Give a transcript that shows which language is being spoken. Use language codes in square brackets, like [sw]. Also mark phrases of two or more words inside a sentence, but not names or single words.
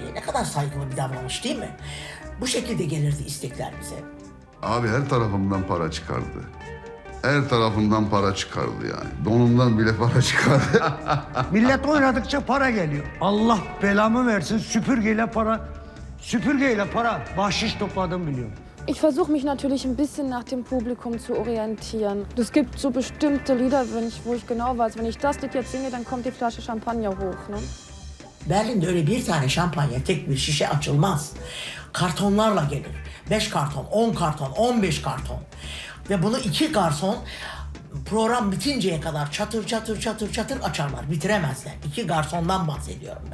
[tr] Ne kadar saygılı bir davranış değil mi? Bu şekilde gelirdi istekler bize. Abi her tarafından para çıkardı. Her tarafından para çıkardı yani. Donundan bile para çıkardı. Millet oynadıkça para geliyor. Allah belamı versin süpürgeyle para bahşiş topladım biliyorum. [de] Ich versuche mich natürlich ein bisschen nach dem Publikum zu orientieren. Es gibt so bestimmte Lieder, wo ich genau weiß, wenn ich das Lied jetzt singe, dann kommt die Flasche Champagner hoch. [tr] Ne? Berlin'de öyle bir tane şampanya, tek bir şişe açılmaz. Kartonlarla gelir. 5 karton, 10 karton, 15 karton. Ve bunu 2 garson program bitinceye kadar çatır çatır açarlar. Bitiremezler. 2 garsondan bahsediyorum ben.